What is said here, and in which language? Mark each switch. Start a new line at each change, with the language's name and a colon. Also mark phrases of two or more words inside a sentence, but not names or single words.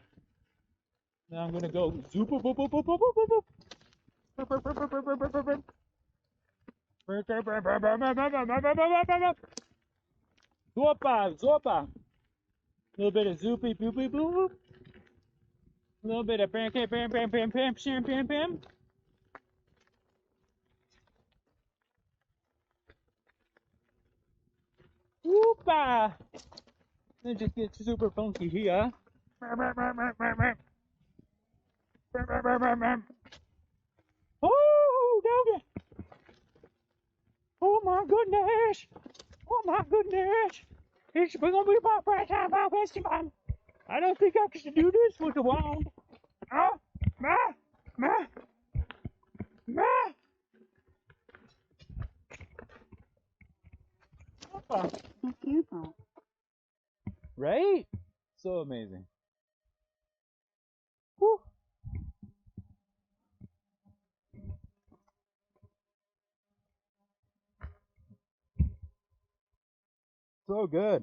English: Now I'm gonna go zoop boop boop boop boop boop boop boop. Zopa, zopa. A little bit of zoopy boopy boop. A little bit of bam bam bam bam bam bam bam bam bam. Whoopa! It just gets super funky here. Oh, doggy! Oh my goodness! Oh my goodness! It's gonna be my first time out festival. I don't think I can do this with a wand. Oh, ma, ma, ma. Right? So amazing. Whew. So good.